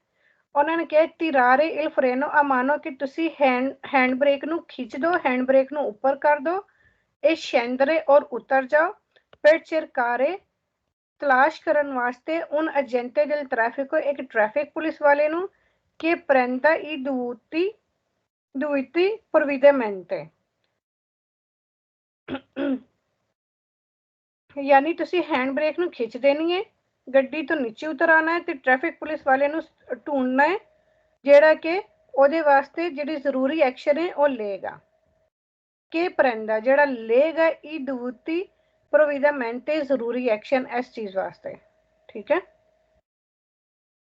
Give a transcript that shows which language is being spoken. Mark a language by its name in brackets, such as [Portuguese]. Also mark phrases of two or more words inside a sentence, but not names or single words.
[Punjabi] ਉਹਨਾਂ ਨੇ ਕਿਹਾ [Italian] tirare il freno a mano [Punjabi] ਕਿ ਤੁਸੀਂ ਹੈਂਡ ਬ੍ਰੇਕ ਨੂੰ ਖਿੱਚ ਦਿਓ, ਹੈਂਡ ਬ੍ਰੇਕ ਨੂੰ ਉੱਪਰ ਕਰ ਦਿਓ, ਇਹ scendere ਔਰ ਉਤਰ ਜਾਓ, [Italian] per cercare, [Punjabi] ਤਲਾਸ਼ ਕਰਨ ਵਾਸਤੇ, [Italian] un agente del traffico, [Punjabi] ਇੱਕ ਟ੍ਰੈਫਿਕ ਪੁਲਿਸ ਵਾਲੇ ਨੂੰ, [Italian] che prenda i dovuti provvedimenti, [Punjabi] ਯਾਨੀ ਤੁਸੀਂ ਹੈਂਡ ਬ੍ਰੇਕ ਨੂੰ ਖਿੱਚ ਦੇਣੀ ਹੈ, ਗੱਡੀ ਤੋਂ ਨੀਚੇ ਉਤਰ ਆਉਣਾ ਹੈ ਤੇ ਟ੍ਰੈਫਿਕ ਪੁਲਿਸ ਵਾਲੇ ਨੂੰ ਢੂੰਡਣਾ ਹੈ ਜਿਹੜਾ ਕਿ ਉਹਦੇ ਵਾਸਤੇ ਜਿਹੜੀ ਜ਼ਰੂਰੀ ਐਕਸ਼ਨ ਹੈ ਉਹ ਲਏਗਾ। ਕਿ prenda, ਜਿਹੜਾ ਲਏਗਾ [Italian] i dovuti provvedimenti, [Punjabi] ਜ਼ਰੂਰੀ ਐਕਸ਼ਨ ਇਸ ਚੀਜ਼ ਵਾਸਤੇ। ਠੀਕ ਹੈ।